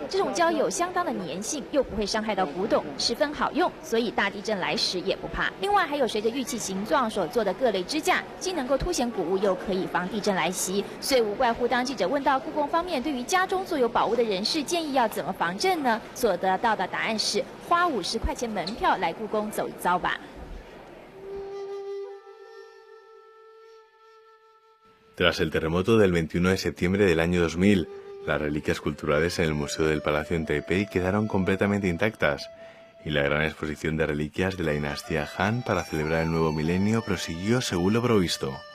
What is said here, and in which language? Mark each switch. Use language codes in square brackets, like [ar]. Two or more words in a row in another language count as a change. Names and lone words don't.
[zh] 这种胶有相当的粘性，又不会伤害到古董，十分好用，所以大地震来时也不怕。另外，还有随着玉器形状所做的各类支架，既能够凸显古物，又可以防地震来袭。所以无怪乎当记者问到故宫方面对于家中坐有宝物的人士建议要怎么防震呢？所得到的答案是花50块钱门票来故宫走一遭吧。 [es] Tras el terremoto del 21 de septiembre del año 2000, las reliquias culturales en el Museo del Palacio en Taipei quedaron completamente intactas y la gran exposición de reliquias de la dinastía Han para celebrar el nuevo milenio prosiguió según lo previsto.